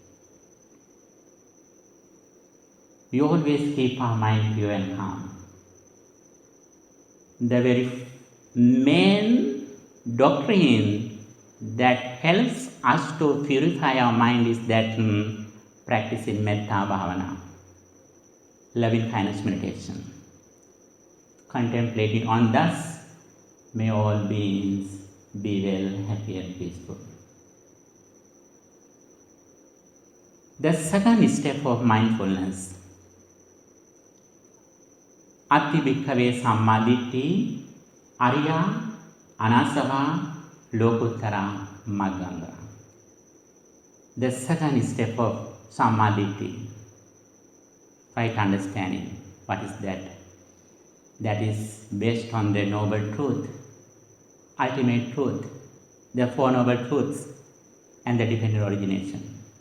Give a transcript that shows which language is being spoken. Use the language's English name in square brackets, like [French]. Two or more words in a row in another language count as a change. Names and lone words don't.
[English] We always keep our mind pure and calm. The very main doctrine that helps us to purify our mind is that practicing [Pali] metta bhavana, [English] loving kindness meditation, contemplating on thus may all beings be well, happy and peaceful. The second step of mindfulness, [Pali] Atti bhikkhave sammāditthi ariya anasava lohkuttara magganga. [English] The second step of Sammāditthi, right understanding. What is that? That is based on the noble truth, ultimate truth, the Four Noble Truths, and the dependent origination.